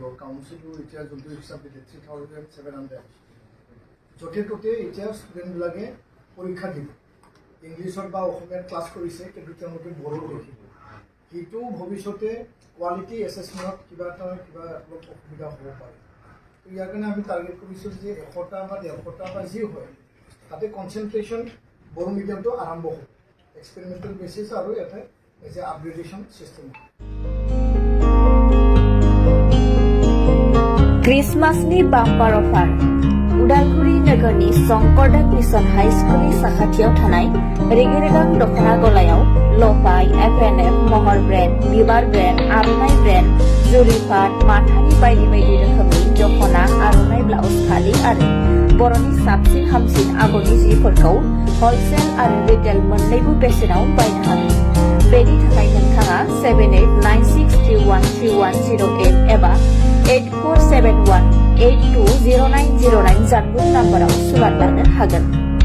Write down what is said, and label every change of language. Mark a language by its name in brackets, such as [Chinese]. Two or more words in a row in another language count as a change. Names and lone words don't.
[Assamese] কাউন্সিলো এতিয়া যোনটো হিচাপ দিলে 3700 য'তে ত'তে এতিয়া ষ্টুডেণ্টবিলাকে পৰীক্ষা দিব ইংলিছত বা অসমীয়াত ক্লাছ কৰিছে কিন্তু তেওঁলোকে বড়ো লিখিব সেইটো ভৱিষ্যতে কোৱালিটি এছেছমেণ্টত কিবা অলপ অসুবিধা হ'ব পাৰে তো ইয়াৰ কাৰণে আমি টাৰ্গেট কৰিছোঁ যে 100টা বা 150টা বা যি হয় তাতে কনচেনট্ৰেশ্যন বড়ো মিডিয়ামটো আৰম্ভ হ'ব এক্সপেৰিমেণ্টেল বেচিছ আৰু এটা এজ এ আপগ্ৰেডেশ্যন চিষ্টেম [Bodo] क्रिसमासनि बाम्पार अफार उदालगुरि नोगोरनि शंकरदेव मिशन हाई स्कुलनि साखाथियाव थानाय रेगे-रेगां दख'ना गलायाव लफाय FNF महर ब्रेन्ड बिबार ब्रेन्ड आर'नाइ ब्रेन्ड जुरिफाट माथानि बायदि बायदि रोखोमनि दख'ना आर'नाइ ब्लाउज फालि आरो बर'नि साबसिन हामसिन आगरनि जिफोरखौ हलसेल आरो रिटेल मोन्नैबो बेसेनाव बायनो हागोन बेनि थाखाय नोंथाङा 7896313108 एबा 8471820909 जानबुं नाम्बाराव सुलाद लानो हागोन।